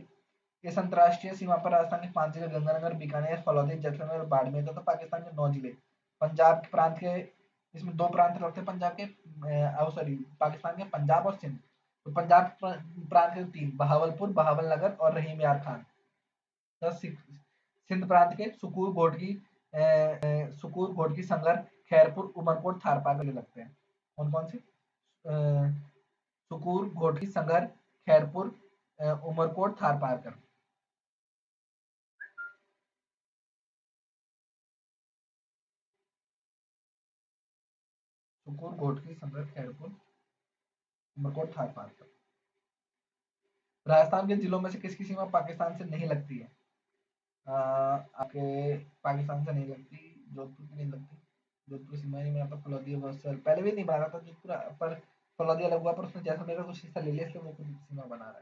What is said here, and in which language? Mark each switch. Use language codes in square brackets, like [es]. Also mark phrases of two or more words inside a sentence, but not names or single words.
[hi] इस अंतर्राष्ट्रीय सीमा पर राजस्थान के 5 जिले गंगानगर, बीकानेर, फलौदी, जैसलमेर और बाड़मेर तथा पाकिस्तान के 9 जिले। पंजाब के प्रांत के इसमें 2 प्रांत लगते हैं पंजाब के, सॉरी पाकिस्तान के पंजाब और सिंध। तो पंजाब प्रांत के 3, बहावलपुर, बहावलनगर और रहीम यार खान। सिंध प्रांत के सुकूर, घोटकी, संगर, खैरपुर, उमरकोट, थारपार के लगते हैं। कौन कौन से? सुकूर, घोटकी, संगर, खैरपुर, उमरकोट, थारपारकर। सुकूर, घोटकी, संगर, खैरपुर, उमरकोट, थारपारकर। राजस्थान के जिलों में से किसकी सीमा पाकिस्तान से नहीं लगती है? आपके पाकिस्तान से नहीं लगती, जोधपुर की नहीं लगती। जोधपुर की सीमा नहीं बनाता, फलौदिया बहुत साल पहले भी नहीं बना था जोधपुर, पर फलौदिया अलग हुआ, पर उसने जैसलमेर का कुछ हिस्सा ले लिया, इसलिए वो कुछ सीमा बना रहा है।